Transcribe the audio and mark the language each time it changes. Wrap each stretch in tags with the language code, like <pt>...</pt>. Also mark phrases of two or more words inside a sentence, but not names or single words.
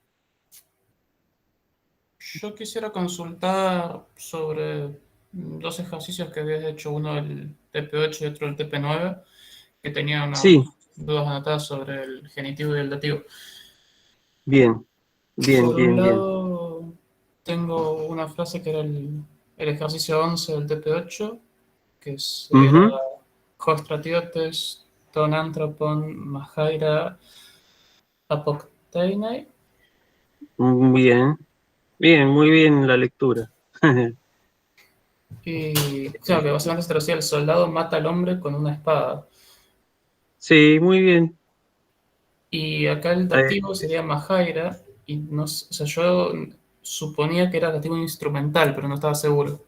<es>Yo quisiera consultar sobre dos ejercicios que habías hecho, uno el TP8 y otro el TP9, que tenía unas Sí, dudas anotadas sobre el genitivo y el dativo. bien, bien, Por un bien, bien. lado, tengo una frase que era el ejercicio 11 del TP8, que era Ujú,</es> <el>Ὁ στρατιώτης τὸν ἄνθρωπον μαχαίρᾳ ἀποκτείνει.</el> <es>bien, bien, muy bien la lectura. Y claro, que básicamente se traducía: el soldado mata al hombre con una espada. Sí, muy bien. Y acá el dativo sería mahaira, y no, o sea, yo suponía que era dativo instrumental, pero no estaba seguro.</es>